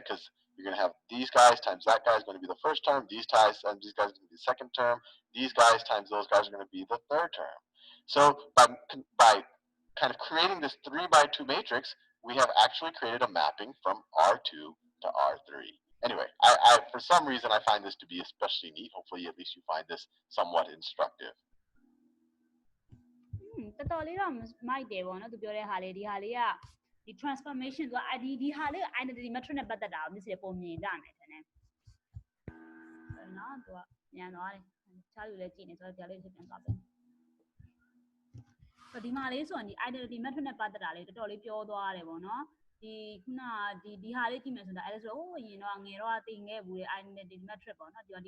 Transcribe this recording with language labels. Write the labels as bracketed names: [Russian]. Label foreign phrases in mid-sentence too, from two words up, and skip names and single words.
[English] Because you're going to have these guys times that guy is going to be the first term, these guys times these guys are going to be the second term, these guys times those guys are going to be the third term. So by kind of creating this 3 by 2 matrix, we have actually created a mapping from R2 to R3. Anyway, for some reason I find this to be especially neat. Hopefully at least you find this somewhat instructive. [Burmese] တော်တော်လေးတော့မိုက်တယ်ပေါ့နော်သူပြောတဲ့ဟာလေးဒီဟာလေးကဒီ transformation သူကဒီဟာလေး [English] identity metric [Burmese] နဲ့ပတ်သက်တာကိုမြစ်စီပုံမြင်ကြမယ်ထင်တယ်နော်သူကမြန်သွားတယ်ချားလူလည်းကြည့်နေဆိုတော့ဒီဟာလေးချက်ပြန်သွားပြန်ဒီမှာလေးဆိုရင်ဒီ [English] identity metric [Burmese] နဲ့ပတ်သက်တာလေးတော်တော်လေးပြောသွားတယ်ပေါ့နော်ဒီခုနဒီဟာလေးကြည့်မယ်ဆိုတာအဲ့ဒါဆိုဟိုအရင်တော့ငယ်တော့တင်ခဲ့ဘူးလေ [English] identity metric [Burmese] ပေါ့နော်ဒီ